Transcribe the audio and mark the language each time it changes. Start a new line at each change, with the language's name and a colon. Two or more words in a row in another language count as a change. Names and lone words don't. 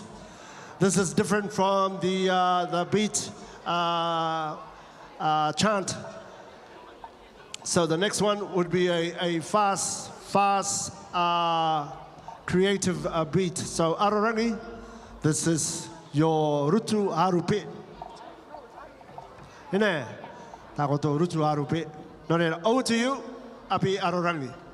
English: This is different from the beat chant. So the next one would be a fast creative beat. So Arorangi, this is your
Rarotongan: rutu harupe. Hine, takoto rutu harupe.
English: No, over to you, Api Arorangi.